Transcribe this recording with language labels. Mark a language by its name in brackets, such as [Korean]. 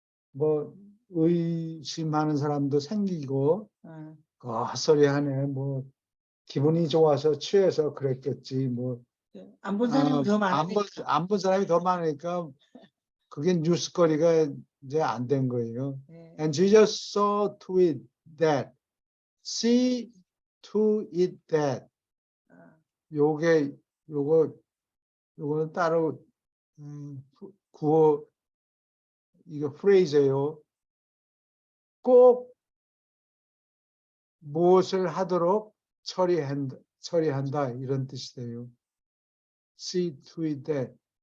[Korean] 뭐 의심하는 사람도 생기고 헛소리하네. 뭐 기분이 좋아서 취해서 그랬겠지. 뭐 안 본 사람이 더 많으니까. 안 본 사람이 더 많으니까 그게 뉴스거리가 이제 안 된 거예요. 네. [English] And Jesus saw to it that, see to it that. [Korean] 요거는 따로 구어 이거 프레이즈예요. 꼭 무엇을 하도록 처리한다 이런 뜻이 돼요. [English] See to it that